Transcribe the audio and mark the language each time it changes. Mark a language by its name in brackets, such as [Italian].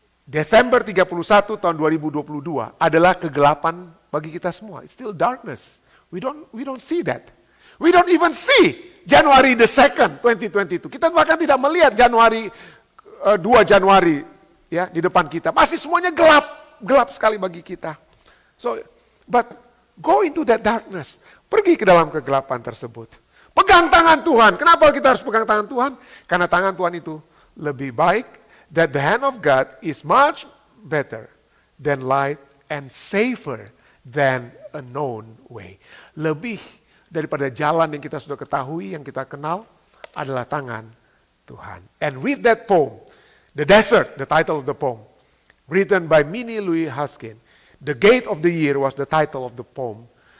[Indonesian] Desember 31 tahun 2022 adalah kegelapan bagi kita semua. [English] It's still darkness. We don't see that. We don't even see January the 2nd, 2022. [Indonesian] Kita bahkan tidak melihat Januari 2 Januari ya di depan kita. Masih semuanya gelap sekali bagi kita. [English] So, but go into that darkness. [Indonesian] Pergi ke dalam kegelapan tersebut. Pegang tangan Tuhan. Kenapa kita harus pegang tangan Tuhan? Karena tangan Tuhan itu lebih baik. [English] That the hand of God is much better than light and safer than a known way. [Indonesian] Lebih daripada jalan yang kita sudah ketahui, yang kita kenal, adalah tangan Tuhan. [English] And with that poem, The Desert, the title of the poem, written by Minnie Louise Haskins, The Gate of the Year was the title of the poem.